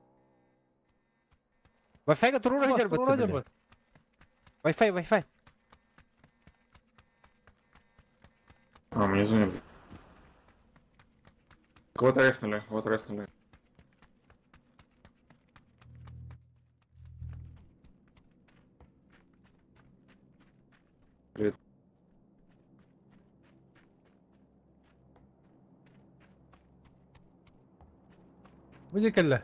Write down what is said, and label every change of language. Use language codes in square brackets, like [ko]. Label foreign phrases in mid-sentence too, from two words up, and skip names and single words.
[tr] Wi-Fi götürür Bak, acaba oraya böyle. bak. Wi-Fi. [ru] А, внизу не было. Кого-то реснули, вот реснули. Привет. Выйди, Келла.